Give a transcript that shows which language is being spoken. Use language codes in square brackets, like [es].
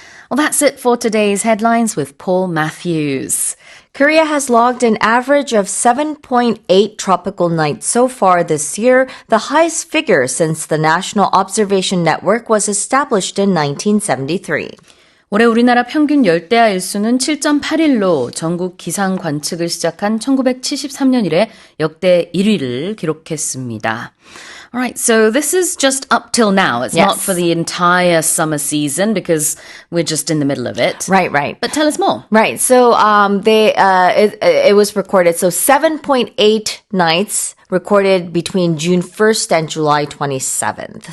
[en] Well, that's it for today's headlines with Paul Matthews. Korea has logged an average of 7.8 tropical nights so far this year, the highest figure since the National Observation Network was established in 1973. [ko] 올해 우리나라 평균 열대야 일수는 7.8일로 전국 기상 관측을 시작한 1973년 이래 역대 1위를 기록했습니다. [en] All right, so this is just up till now. It's not for the entire summer season because we're just in the middle of it. Right. But tell us more. Right. So it was recorded. So 7.8 nights recorded between June 1st and July 27th.